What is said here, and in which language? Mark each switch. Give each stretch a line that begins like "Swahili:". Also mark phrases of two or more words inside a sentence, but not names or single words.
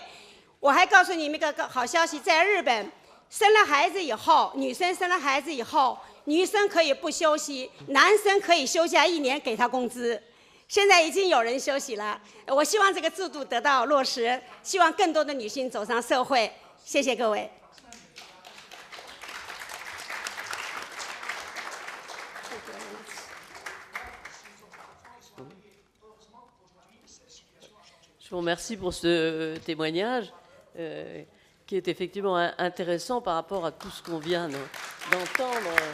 Chinese: 我还告诉你们一个好消息，在日本生了孩子以后，女生生了孩子以后，女生可以不休息，男生可以休假1年给他工资。现在已经有人休息了，我希望这个制度得到落实，希望更多的女性走上社会。谢谢各位。
French: Je vous remercie pour ce témoignage qui est effectivement intéressant par rapport à tout ce qu'on vient d'entendre.